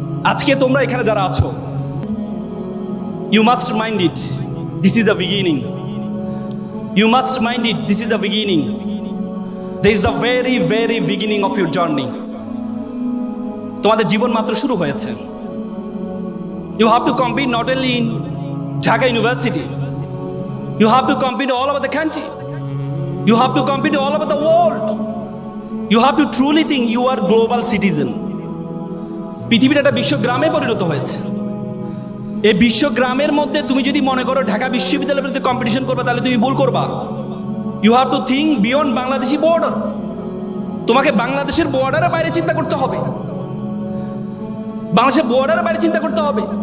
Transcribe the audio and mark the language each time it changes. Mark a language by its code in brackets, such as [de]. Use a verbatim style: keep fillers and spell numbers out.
[bn] আজকে তোমরা এখানে যারা আছো, [en] You must mind it this is the beginning, you must mind it this is the beginning, this is the very very beginning of your journey. [bn] তোমাদের জীবন মাত্র শুরু হয়েছে। [en] You have to compete not only in Dhaka University, you have to compete all over the country, you have to compete all over the world, you have to truly think you are global citizen. [bn] পৃথিবীটা একটা বিশ্বগ্রামে পরিণত হয়েছে। এই বিশ্বগ্রামের মধ্যে তুমি যদি মনে করো ঢাকা বিশ্ববিদ্যালয়ের বিরুদ্ধে কম্পিটিশন করবে, তাহলে তুমি ভুল করবা। [en] You have to think beyond Bangladeshi border, [bn] তোমাকে বাংলাদেশের বর্ডারের বাইরে চিন্তা করতে হবে, বাংলাদেশের বর্ডারের বাইরে চিন্তা করতে হবে।